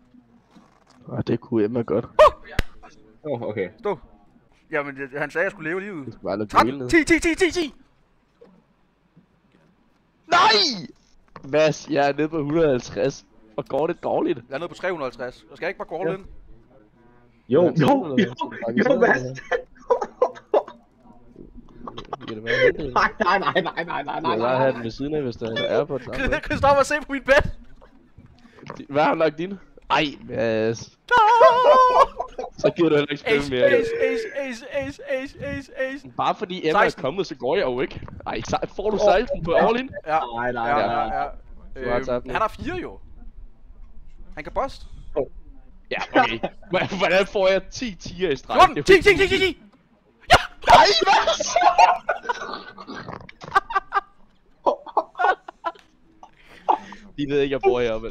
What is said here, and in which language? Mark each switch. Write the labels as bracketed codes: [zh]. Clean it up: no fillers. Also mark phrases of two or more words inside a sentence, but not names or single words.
[da] Det kunne Emma godt. Okay. Stå. Jamen, han sagde, at jeg skulle leve livet. Det skulle bare lade 13, 10. Nej! Mads, jeg er nede på 150. Og går det dårligt? Jeg er nede på 350. Jeg skal ikke bare gå [en] all in. [da] Jo, Mads. Det kan det være helt. Nej. Jeg vil bare have den ved siden af, hvis der er AirPods. Christoffer, se på min bed! Hvad har han lagt dine? Ej, Mads. Så giver du heller ikke spil mere. Ace. Bare fordi Emma 16. er kommet, så går jeg jo ikke. Ej, får du 16 på [en] all in? [da] Ja. Nej. Han har 4 jo. Han kan bust. Ja, okay. Hvordan får jeg 10 tiger i streg? 14! 10! Ja! Nej, Mads! De ved ikke, jeg bor heroppe.